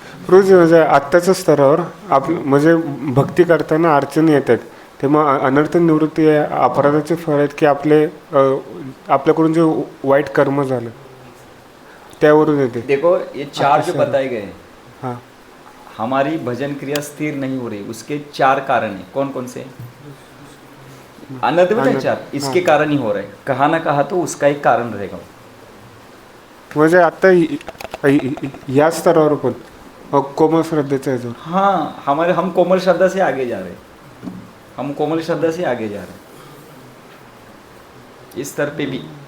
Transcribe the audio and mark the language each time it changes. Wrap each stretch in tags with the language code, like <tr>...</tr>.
<mr>रोज म्हणजे आत्ताच्या स्तरावर आप म्हणजे भक्ती करताना अडचणी येतात, तेव्हा अनर्थ निवृत्ती अपराधाचे फळ आहेत की आपल्याकडून जे वाईट कर्म झालं त्यावरून येते।</mr> <hi>देखो ये चार जो बताए गए, हाँ, हमारी भजन क्रिया स्थिर नहीं हो रही, उसके चार कारण हैं। कौन कौन से? अनर्थ में चार, इसके कारण ही हो रहा है। कहा ना कहा तो उसका एक कारण रहेगा।</hi> <mr>म्हणजे आता या स्तरावर पण कोमल श्रद्धेचा आहे जो,</mr> <hi>हाँ, हम कोमल श्रद्धा से आगे जा रहे हैं, हम कोमल श्रद्धा से आगे जा रहे हैं इस स्तर पे भी।</hi>